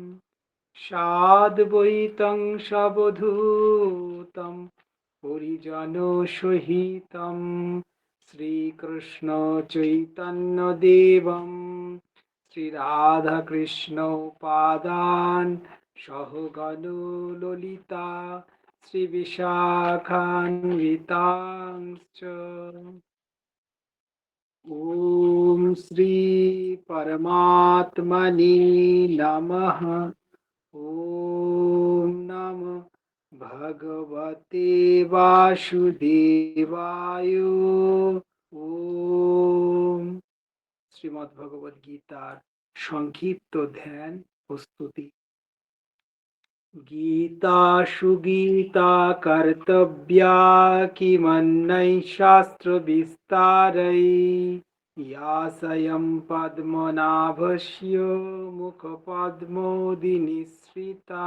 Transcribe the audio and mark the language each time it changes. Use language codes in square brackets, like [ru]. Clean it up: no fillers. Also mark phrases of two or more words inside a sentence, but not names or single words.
[sa] সাদ্বৈতং সবধূতং পরিজনসহিতং শ্রীকৃষ্ণ চৈতন্য দেবং শ্রীরাধাকৃষ্ণ পাদান সহগণো ললিতা শ্রীবিশাখান্বিতাংশ্চ। ওম শ্রী পরমাত্মনে নমঃ। ওম নমঃ ভগবতে বাসুদেবায়। ওম। [bn] শ্রীমদ্ ভগবদ গীতার সংক্ষিপ্ত ধ্যান প্রস্তুতি। [sa] গীতা সুগীতা কর্তব্যা কিমন্যৈ শাস্ত্র বিস্তারৈ ইয়া স্বয়ং পদ্মনাভস্য মুখপদ্মোদি নিঃসৃতা।